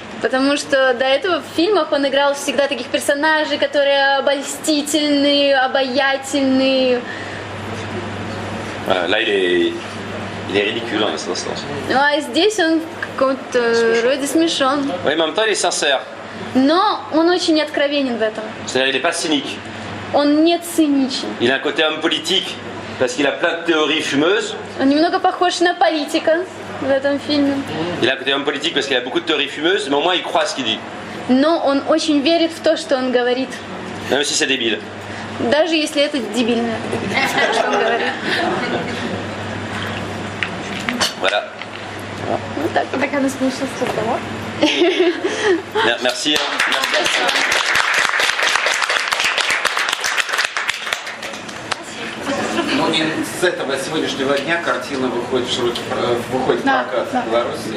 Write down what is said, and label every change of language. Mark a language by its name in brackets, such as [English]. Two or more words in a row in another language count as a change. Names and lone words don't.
[Russian] Потому что до этого в фильмах он играл всегда таких персонажей, которые обольстительные, обаятельные. [French] Là, il est ridicule dans cette instance. [Russian] Ну а здесь он в каком-то роде смешон. [French] Oui, mais en même temps, il est sincère. [Russian] Но он очень откровенен в этом. [French] C'est-à-dire, il n'est pas cynique. [Russian] Он не циничен. [French] Il a un côté homme politique, parce qu'il a plein de théories fumeuses. [Russian] Он немного похож на политика в этом фильме. [French] Il a un côté homme politique parce qu'il a beaucoup de théories fumeuses, mais au moins il croit à ce qu'il dit. [Russian] Но он очень верит в то, что он говорит. [French] Même si c'est débile. [Russian] Даже если это дебильно, что он говорит. [French] Voilà. [Russian] Вот так. Так она слушала разговор. [French] Merci. [Russian] Ну и с этого сегодняшнего дня картина выходит в прокат в Беларуси.